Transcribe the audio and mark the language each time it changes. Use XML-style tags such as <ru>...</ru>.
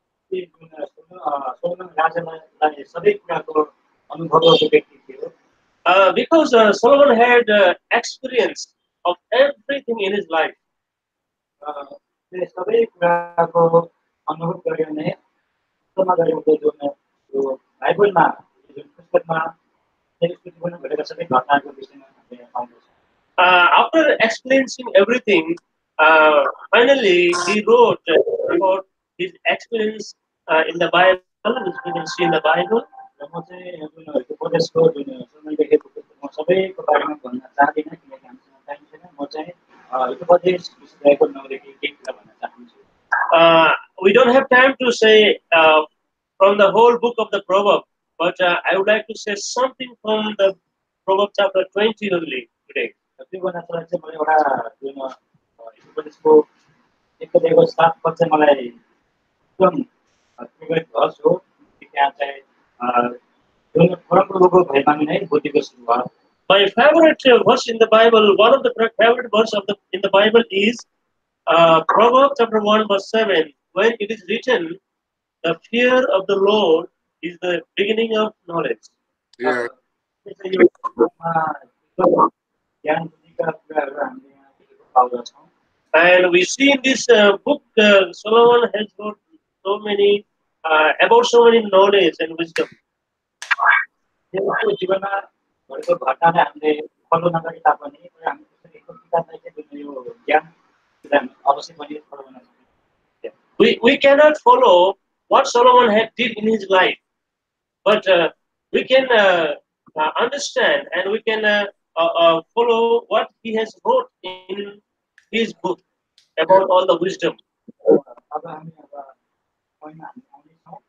<ne>कि जुन सोलोमन राजालाई सबै कुराको अनुभव भएको व्यक्ति थियो</ne> <en>Because Solomon had experience of everything in his life.</en> <ne>त्यसले सबै कुराको अनुभव गर्यो भने वास्तवमा गरे उसले जुन यो बाइबलमा जुन पुस्तकमा जीवनमा घटेका सबै घटनाहरूको विषयमा हामीले पाउँदछौँ</ne> <en>After experiencing everything, finally he wrote about his experience in the Bible, which we can see in the Bible.</en> <ne>र म चाहिँ जुन उपदेशको जुन सोलोमनले लेखेको पुस्तकमा सबैको बारेमा भन्न चाहदिनँ किनकि हामीसँग टाइम छैन म चाहिँ उपदेश विषयको नौदेखि केही कुरा भन्न चाहन्छु</ne> <en>We don't have time to say from the whole book of the Proverbs, but I would like to say something from the Proverbs chapter 20 only today.</en> <ne>त्योभन्दा तल चाहिँ मलाई एउटा जुन उपदेशको एक अध्यायको 7 पद चाहिँ मलाई एकदम प्रिय भर्स हो त्यहाँ चाहिँ जुन परमप्रभुको भय मान्नु नै बुद्धिको सुरुवात</ne> <en>My favorite verse in the Bible, one of the favorite verse in the Bible is Proverbs chapter 1 verse 7, when it is written, the fear of the Lord is the beginning of knowledge. Yeah.</en> <ne>त्यसैले यो पुस्तकमा ज्ञान बुद्धिका कुराहरू हामीले यहाँ लेखेको पाउँदछौँ</ne> <en>And we see in this book, Solomon has got so many, about so many knowledge and wisdom.</en> <ne>त्यसको जीवनमा घटेको घटनालाई हामीले फलो नगरे तापनि हामी पुस्तकको किताबलाई चाहिँ जुन यो ज्ञान अवश्य पनि फलो गर्न सक्छौँ</ne> <en>We cannot follow what Solomon had did in his life, but we can understand and we can follow what he has wrote in his book about all the wisdom.</en> <ne>अब हामी अब पोइन्टमा हामी आउनेछौँ</ne>